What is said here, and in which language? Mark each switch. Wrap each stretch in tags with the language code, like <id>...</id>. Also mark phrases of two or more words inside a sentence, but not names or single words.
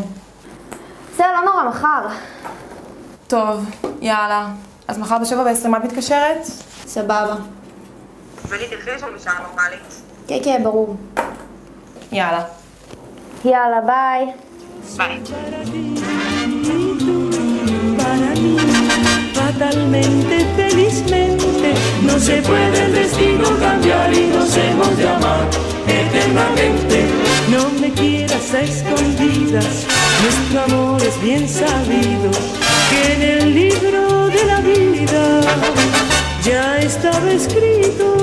<he>בסדר, לא נורא, מחר. טוב, יאללה. אז מחר ב7:20 את מתקשרת? סבבה. ולי, תלכי לשם בשעה נורמלית. כן, כן, ברור. יאללה. יאללה, ביי. ביי.</he> <es>Fatalmente, felizmente, no se puede el destino cambiar y nos hemos de amar eternamente. No me quieras a escondidas, nuestro amor es bien sabido, que en el libro de la vida ya estaba escrito.</es>